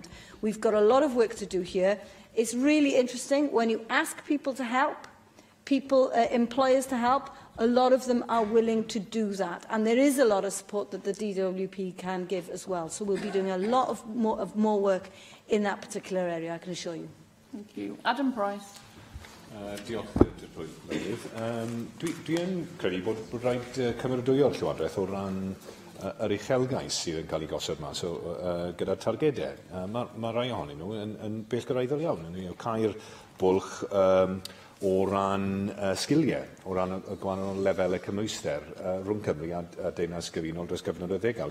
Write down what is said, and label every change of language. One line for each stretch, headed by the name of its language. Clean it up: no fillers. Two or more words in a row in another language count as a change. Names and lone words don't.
English: We've got a lot of work to do here. It's really interesting when you ask people to help, employers to help, a lot of them are willing to do that. And there is a lot of support that the DWP can give as well. So we'll be doing a lot of more work in that particular area, I can assure you. Thank you. Adam Price.
Welsh: Diolch, Dwi'n credu bod rhaid cymeradwyo'r Llywodraeth o ran yr uchelgais sydd yn cael ei gosod yma, gyda'r targedau. Mae rai ohonyn nhw yn bellgyrraeddol iawn. Cair bwlch o ran sgiliau, o ran y gwahanol lefelau cymwyster rhwng Cymru a Deyrnas Gyfunol dros gyfnod y ddegawd.